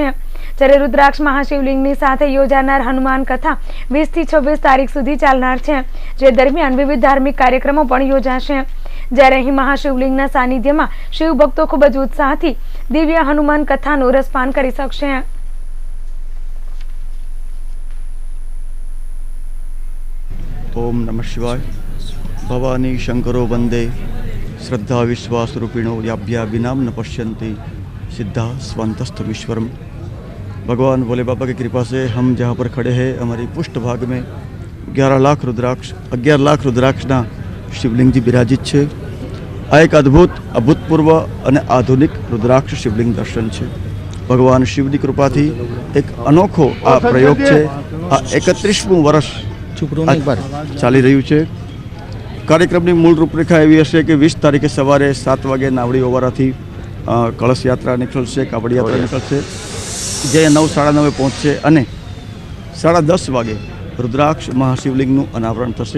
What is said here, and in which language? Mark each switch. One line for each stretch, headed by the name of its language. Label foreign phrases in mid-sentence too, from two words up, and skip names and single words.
Gujarati: જ્યારે રુદ્રાક્ષ મહાશિવલિંગની સાથે યોજાનાર હનુમાન કથા 20 થી 26 તારીખ સુધી ચાલનાર છે, જે દરમિયાન વિવિધ ધાર્મિક કાર્યક્રમો પણ યોજાશે. જ્યારે અહીં મહાશિવલિંગના સાનિધ્યમાં શિવ ભક્તો ખૂબ જ ઉત્સાહથી દિવ્ય હનુમાન કથાનું રસપાન કરી શકશે.
Sanskrit: ओम नमः शिवाय. भवानी शंकरो वंदे श्रद्धा विश्वास रूपिणो याभ्या विनाम न पश्यन्ति सिद्धा स्वंतस्थमीश्वरम.
Hindi: भगवान भोले बाबा की कृपा से हम जहाँ पर खड़े हैं हमारी पुष्ट भाग में 11 लाख रुद्राक्षना शिवलिंग जी विराजित है.
Gujarati: આ એક અદ્ભુત અભૂતપૂર્વ અને આધુનિક રુદ્રાક્ષ શિવલિંગ દર્શન છે. ભગવાન શિવની કૃપાથી એક અનોખો આ પ્રયોગ છે. આ 31મું વર્ષ ચાલી રહ્યું છે. કાર્યક્રમની મૂળ રૂપરેખા એવી હશે કે 20 તારીખે સવારે 7 વાગે નાવડી ઓવારાથી કળશ યાત્રા નીકળશે, કાવડ યાત્રા નીકળશે, જે 9:30 પહોંચશે અને 10:30 વાગે રુદ્રાક્ષ મહાશિવલિંગનું અનાવરણ થશે.